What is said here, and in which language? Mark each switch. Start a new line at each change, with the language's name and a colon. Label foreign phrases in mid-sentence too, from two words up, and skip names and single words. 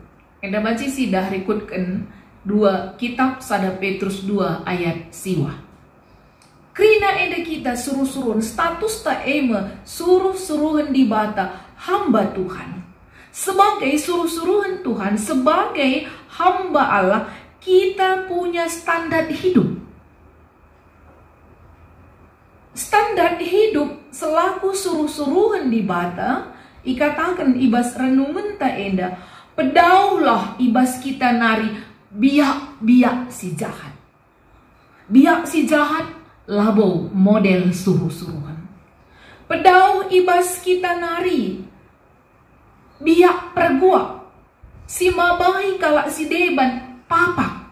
Batak Karo: Enda baca sidah rekutkan 2 kitab sada Petrus 2 ayat siwa. Krina enda kita suruh-suruhan status ta suruh-suruhan di bata hamba Tuhan.
Indonesian: Sebagai suruh-suruhan Tuhan, sebagai hamba Allah, kita punya standar hidup. Standar hidup selaku
Batak Karo: suruh-suruhan di bata, ikatakan ibas renungan ta enda, pedaulah ibas kita nari biak si jahat. Biak si jahat labo model suruh-suruhan. Pedau ibas kita nari biak perguak, si mabai kalak si deban papa.